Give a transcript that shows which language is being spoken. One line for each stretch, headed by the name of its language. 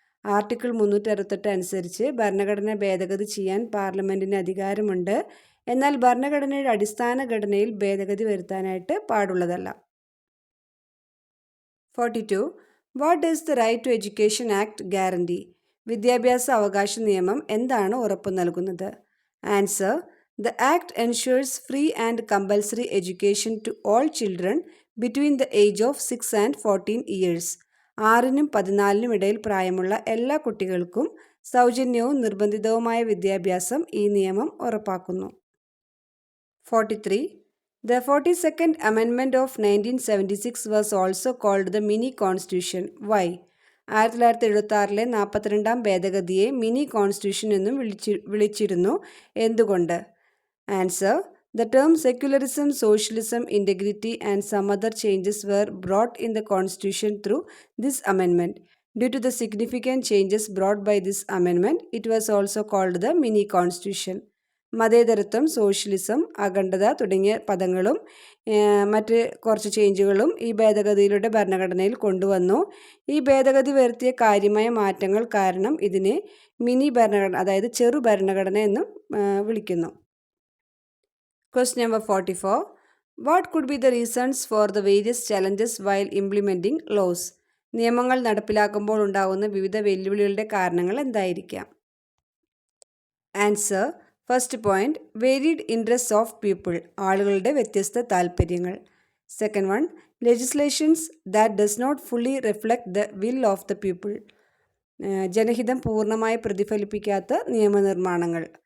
Malayalam: Article 368 അനുസരിച്ച് ഭരണഘടന ഭേദഗതി ചെയ്യാൻ പാർലമെൻറ്റിന് അധികാരമുണ്ട്. എന്നാൽ ഭരണഘടനയുടെ അടിസ്ഥാന ഘടനയിൽ ഭേദഗതി വരുത്താനായിട്ട് പാടുള്ളതല്ല.
English: 42. What does the right to education act guarantee?
Malayalam: വിദ്യാഭ്യാസ അവകാശ നിയമം എന്താണ് ഉറപ്പു നൽകുന്നത്?
English: Answer: The Act ensures free and compulsory education to all children between the age of 6 and 14 years.
Malayalam: 6നും 14നും ഇടയിൽ പ്രായമുള്ള എല്ലാ കുട്ടികൾക്കും സൗജന്യവും നിർബന്ധിതവുമായ വിദ്യാഭ്യാസം ഈ നിയമം ഉറപ്പാക്കുന്നു.
English: 43. The 42nd Amendment of 1976 was also called the Mini Constitution. Why?
Malayalam: 1976 42ാം ഭേദഗതിയെ mini constitution എന്നും വിളിച്ചിരുന്നു. എന്തുകൊണ്ട്?
English: Answer: The term secularism, socialism, integrity and some other changes were brought in the constitution through this amendment. Due to the significant changes brought by this amendment, it was also called the mini constitution.
Malayalam: മതേതരത്വം, socialism, അഖണ്ഡത തുടങ്ങിയ പദങ്ങളും മറ്റ് കുറച്ച് ചേഞ്ചുകളും ഈ ഭേദഗതിയിലൂടെ ഭരണഘടനയിൽ കൊണ്ടുവന്നു. ഈ ഭേദഗതി വരുത്തിയ കാര്യമായ മാറ്റങ്ങൾ കാരണം ഇതിനെ മിനി ഭരണഘടന, അതായത് ചെറു ഭരണഘടന എന്നും വിളിക്കുന്നു.
English: Question number 44. What could be the reasons for the various challenges while implementing laws?
Malayalam: നിയമങ്ങൾ നടപ്പിലാക്കുമ്പോൾ ഉണ്ടാകുന്ന വിവിധ വെല്ലുവിളികളുടെ കാരണങ്ങൾ എന്തായിരിക്കാം?
English: answer: first point, varied interest of people,
Malayalam: ആളുകളുടെ വ്യത്യസ്ത താൽപ്പര്യങ്ങൾ.
English: second one, legislations that does not fully reflect the will of the people,
Malayalam: ജനഹിതം പൂർണ്ണമായി പ്രതിഫലിപ്പിക്കാത്ത നിയമനിർമ്മാണങ്ങൾ.